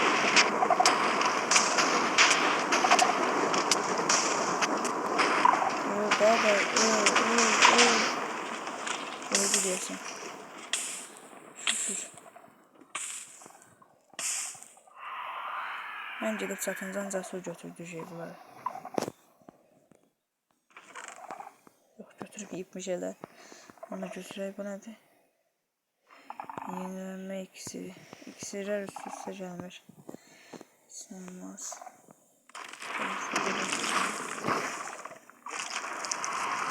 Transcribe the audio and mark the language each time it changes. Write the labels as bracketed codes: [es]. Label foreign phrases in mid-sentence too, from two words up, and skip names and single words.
[tr] Baba öldü diyorsun. Şükür. Ben gidip çatıncan Cəsur götürdü şeyleri. [az] Yok götürməyibmiş elə. Onu götürək, bu nədir? Yenilənmə iksiri. İksirlər üst-üstə gəlmir. Olmaz.